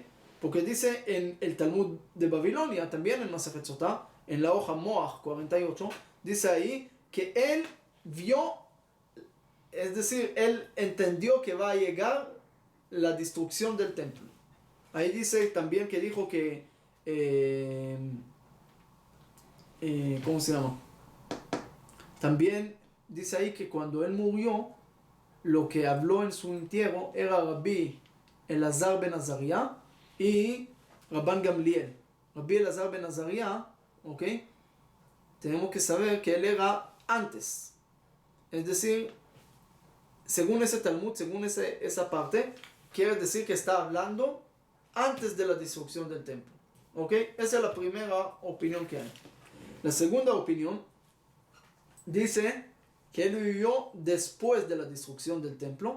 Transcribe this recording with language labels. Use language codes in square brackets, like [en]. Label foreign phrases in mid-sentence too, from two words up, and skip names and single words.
[es] Porque dice en el Talmud de Babilonia, también en Masechet Sotá, en la hoja Moach 48, dice ahí que él vio, es decir, él entendió que va a llegar la destrucción del templo. Ahí dice también que dijo que, ¿cómo se llama? También dice ahí que cuando él murió, lo que habló en su entierro era Rabbi Elazar ben Azariah y Rabban Gamliel. Rabbi Elazar ben Azariah, ¿ok? Tenemos que saber que él era antes. Es decir, según ese Talmud, según esa parte, quiere decir que está hablando antes de la destrucción del templo. ¿Ok? Esa es la primera opinión que hay. La segunda opinión dice que él vivió después de la destrucción del templo.